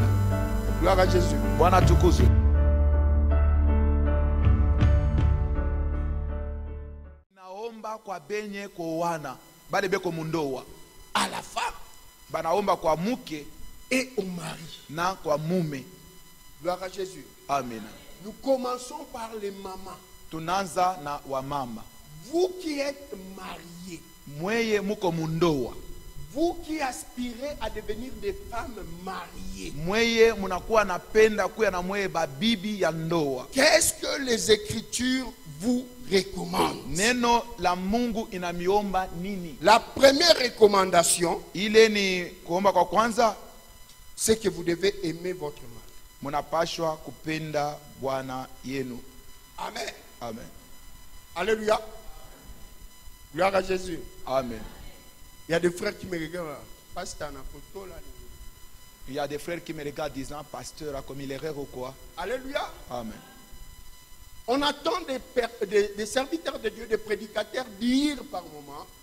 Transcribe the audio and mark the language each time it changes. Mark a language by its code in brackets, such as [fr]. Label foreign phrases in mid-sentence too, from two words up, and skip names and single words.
[fr] Gloire à Jésus. À la femme et au mari. Gloire à Jésus. Amen. Nous commençons par les mamans. [sw] Tunanza na wamama. [fr] Vous qui êtes mariés, vous qui aspirez à devenir des femmes mariées, qu'est-ce que les Écritures vous recommandent? La première recommandation, c'est que vous devez aimer votre mari. [sw] Munapashwa kupenda bwana yenu. [fr] Amen. Amen. Alléluia. Gloire à Jésus. Amen. Il y a des frères qui me regardent. Pasteur, il y a des frères qui me regardent disant, pasteur, a commis l'erreur ou quoi? Alléluia. Amen. On attend des serviteurs de Dieu, des prédicateurs dire par moment.